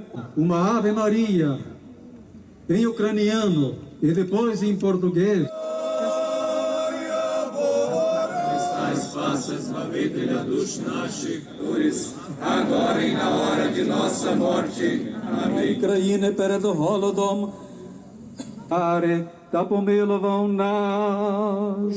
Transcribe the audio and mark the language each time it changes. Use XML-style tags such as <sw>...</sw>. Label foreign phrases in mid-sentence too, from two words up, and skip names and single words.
<pt>Uma Ave Maria, em ucraniano e depois em português.</pt> <uk>Спаси, Збавителя душ наших,</uk> <pt>agora e na hora de nossa morte. Amém.</pt> <uk>країни перед голодом, ари та помилував нас.</uk>